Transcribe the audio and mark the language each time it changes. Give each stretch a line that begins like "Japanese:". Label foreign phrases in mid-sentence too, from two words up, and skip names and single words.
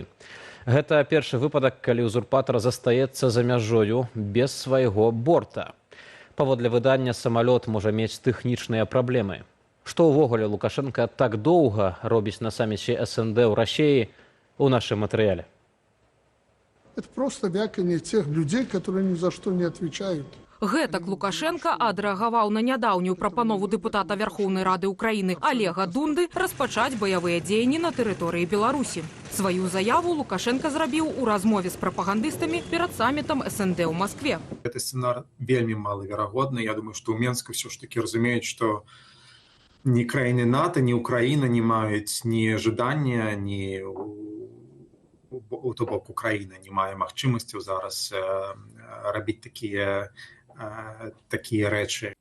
Belarusian: Гэта першы выпадак, калі узурпатар застаецца за мяжою без свайго борта. Паводле выдання, самалёт можа мець тэхнічныя праблемы. Што ўвогуле Лукашенка так доўга робіць на саміце СНД ў Расіі у нашым матэрыяле?
Russian: Это просто вяканье тех людей, которые ни за что не отвечают.
Belarusian: Гэтак Лукашенка адрэагаваў на нядаўнюю прапанову дэпутата Вярхоўнай Рады Украіны Олега Дунды распачаць баявыя дзеянні на тэрыторыі Беларусі. Сваю заяву Лукашенка зрабіў у размове з прапагандыстамі перад самітам СНД ў Маскве. Гэты сцэнар вельмі малаверагодны. Я думаю, што ў Менску ўсё ж такі разумеюць, што ні краіны НАТО, ні Украіна не маюць ні жадання, ні то бок Украіна не мае магчымасцяў зараз рабіць такія рэчы.